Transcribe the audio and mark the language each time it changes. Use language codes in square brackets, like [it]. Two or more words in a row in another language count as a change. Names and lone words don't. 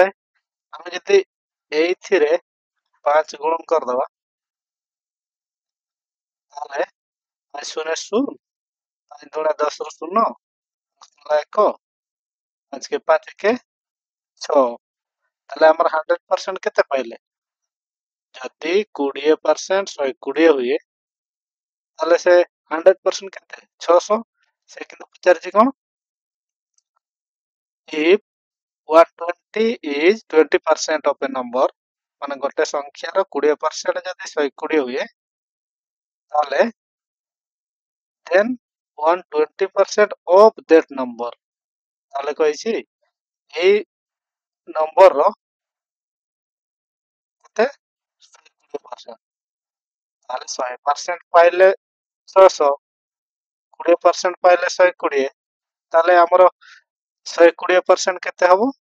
[or] ଆମେ ଯଦି ଏଇଥିରେ 5 ଗୁଣନ କରିଦେବା ତାହେଲେ 5 ଶୂନ 0, 5 ଦୁଣା 10ର 0, 1, 5 କେ 5 1 6। ତାହେଲେ ଆମର 100% କେତେ ପାଇଲେ? ଯଦି 20% 120 ହୁଏ ତାହେଲେ ସେ 100% କେତେ? 600। ସେ କିନ୍ତୁ ପଚାରିଛି କ'ଣ? [en] If 120 is 20% of a number, [or] ମାନେ ଗୋଟେ ସଂଖ୍ୟାର 20% ଯଦି 120 ହୁଏ ତାହେଲେ [en] then 120% of that number, [or] ତାହେଲେ କହିଛି ଏଇ ନମ୍ବରର କେତେ? 120%। ତାହେଲେ 100% ପାଇଲେ 600, 20% ପାଇଲେ 120, ତାହେଲେ ଆମର 120% କେତେ ହବ?